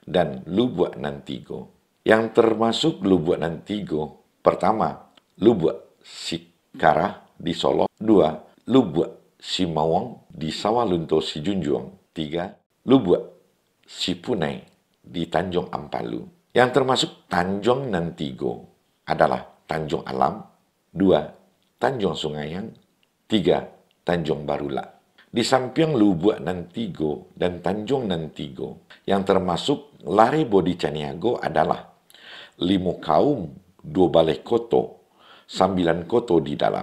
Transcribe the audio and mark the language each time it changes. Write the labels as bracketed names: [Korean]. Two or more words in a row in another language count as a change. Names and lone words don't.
[Indonesian] dan Lubuak Nantigo. Yang termasuk Lubuak Nantigo, pertama, Lubuak Sikara di Solo. 2, Lubuak Simawang di Sawalunto Sijunjuang. 3, Lubuak Sipunai di Tanjung Ampalu. Yang termasuk Tanjung Nantigo adalah Tanjung Alam, 2, Tanjung Sungayang, 3, Tanjung Barula. Di samping Lubuak Nantigo dan Tanjung Nantigo, yang termasuk Lari Bodi Caniago adalah Limau, 2 balai koto, 9 koto di dalam.